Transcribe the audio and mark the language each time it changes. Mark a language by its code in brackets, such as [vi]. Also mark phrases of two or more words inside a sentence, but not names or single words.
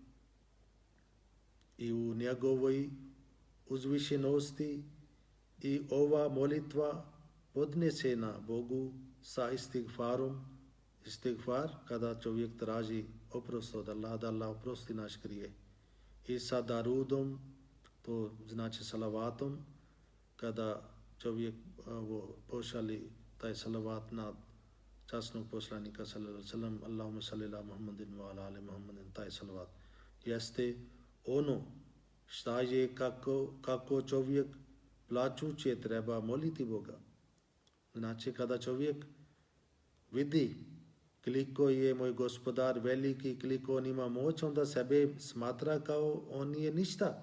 [bs] i u njegovoj uzvišenosti i ova molitva podnesena Bogu sa istigfar kada čovjek traži oprost od Allaha, da Allah oprosti naš grije, i sa darudom, to znači salavatom, kada čovjek pošali taj salavat na časnog poslanika [ar] صلى الله عليه وسلم, اللهم صل على محمد وعلى آل محمد, [bs] taj salavat jeste ono šta je kako čovjek plačuće treba moliti Boga. Znači kada čovjek vidi koliko je moj gospodar veliki, koliko on ima moć, onda sebe smatra kao on nije ništa.